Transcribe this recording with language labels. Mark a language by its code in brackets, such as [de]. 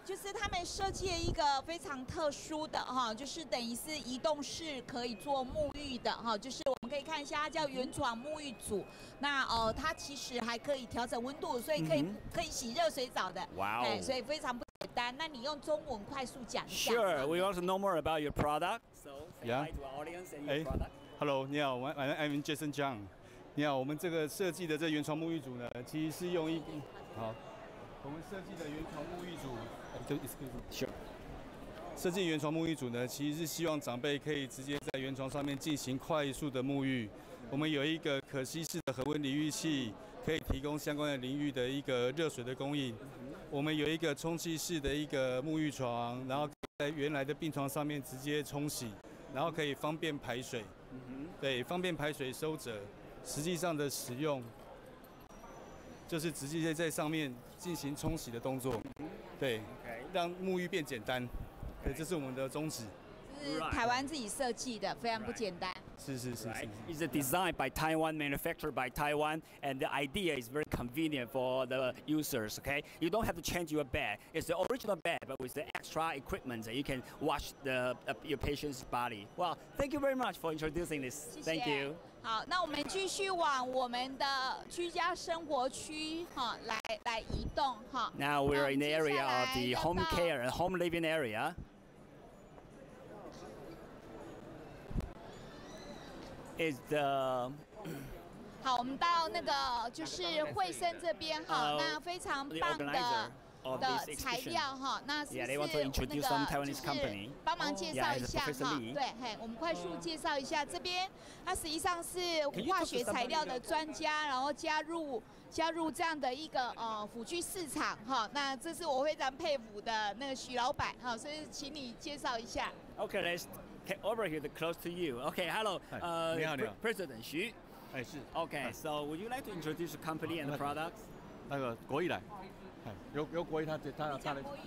[zh] 就是他们设计了一个非常特殊的哈，就是等于是移动式可以做沐浴的哈，就是我们可以看一下，它叫原床沐浴组。那它其实还可以调整温度，所以可以洗热水澡的。哇哦！所以非常不简单。那你用中文快速讲一下。 [en] Sure, we want to know more about your product. So say Yeah. hi to our audience and your product. Hello， [zh] 你好， [en] I'm Jason Zhang。 [zh] 你好，我们这个设计的这原床沐浴组呢，其实是用我们设计的原床沐浴组， [en] Sure。 [zh] 设计原床沐浴组呢，其实是希望长辈可以直接在原床上面进行快速的沐浴。我们有一个可吸式的恒温淋浴器，可以提供相关的淋浴的一个热水的供应。我们有一个充气式的一个沐浴床，然后在原来的病床上面直接冲洗。然后可以方便排水，对，方便排水收折。实际上的使用就是直接在上面进行冲洗的动作，对，让沐浴变简单。对，这是我们的宗旨。是台湾自己设计的，非常不简单。是。 [en] It's designed by Taiwan, manufactured by Taiwan, and the idea is very convenient for the users. Okay, you don't have to change your bed. It's the original bed, but with the extra equipment that you can wash your patient's body. Well, thank you very much for introducing this. Thank you. [zh] 好，那我们继续往我们的居家生活区哈来移动哈。 [en] Now we're in the area of the home care and home living area. Is the [zh] 好，我们到那个就是惠生这边哈，那非常棒的材料哈，那是那个就是帮忙介绍一下哈，对，嘿，我们快速介绍一下这边，它实际上是化学材料的专家，然后加入这样的一个辅具市场哈，那这是我非常佩服的那个许老板哈，所以请你介绍一下。 [en] Okay, let's get over here close to you. Okay, hello, [zh] 你好 [en] President Hsu. [zh] 是。 [en] Okay, so would you like to introduce the company and the products? [zh] 那个国艺来，由国艺他来。